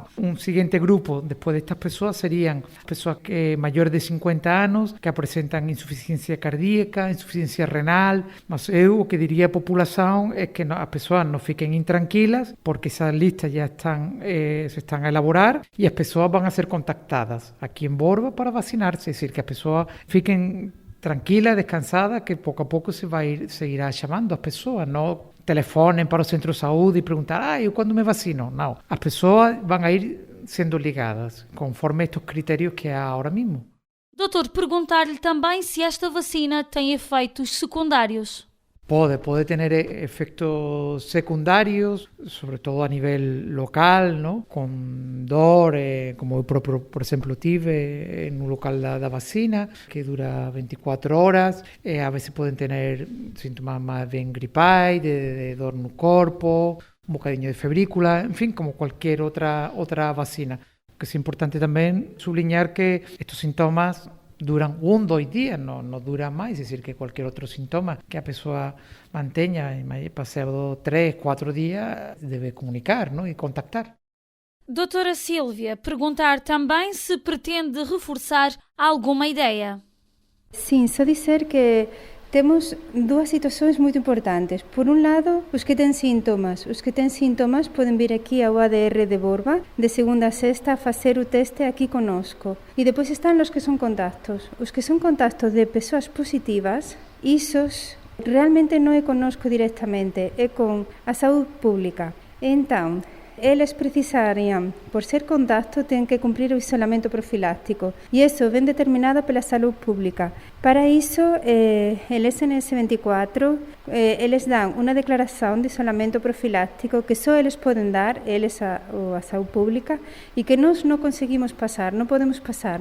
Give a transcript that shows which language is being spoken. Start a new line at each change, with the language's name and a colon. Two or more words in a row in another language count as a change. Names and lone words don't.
Galician: Un seguinte grupo despois destas persoas serían persoas que maiores de 50 anos que presentan insuficiencia cardíaca, insuficiencia renal, mas eu o que diría a populación é que as persoas non fiquen intranquilas porque esas listas ya se están a elaborar e as persoas van a ser contactadas aquí en Borba para vacinarse, é dicir, que as persoas fiquen tranquila, descansada, que pouco a pouco seguirá chamando as persoas, non telefonen para o centro de saúde e preguntar, eu quando me vacino? Non, as persoas van a ir sendo ligadas conforme estes criterios que há agora mesmo.
Portuguese: Doutor, perguntar-lhe também se esta vacina tem efeitos secundários.
Galician: Pode ter efectos secundarios, sobre todo a nivel local, ¿no? Con dor, como eu propio, por exemplo, tive en un local da vacina, que dura 24 horas, a veces poden tener síntomas máis ben gripais, de dor no corpo, un bocadiño de febrícula, en fin, como cualquier outra vacina. Que é importante tamén subliñar que estes sintomas duran 1-2 días, no dura máis, é dicir, que cualquier outro síntoma que a persoa manteña e pasado 3-4 días debe comunicar, e contactar.
Portuguese: Doutora Sílvia, perguntar também se pretende reforçar alguma ideia. Sim, só dizer que temos dúas situações muito importantes. Por un lado, os que têm sintomas. Os que têm sintomas podem vir aqui ao ADR de Borba, de segunda a sexta, a fazer o teste aqui conosco. E depois estão os que são contactos. Os que são contactos de pessoas positivas,
Galician: isos realmente non é conosco directamente, é con a saúde pública. Então, eles precisarían, por ser contacto, ten que cumprir o isolamento profiláctico e iso ven determinado pela saúde pública. Para iso, el SNS 24, eles dan unha declaración de isolamento profiláctico que só eles poden dar, eles a saúde pública, e que nós non conseguimos pasar, non podemos pasar.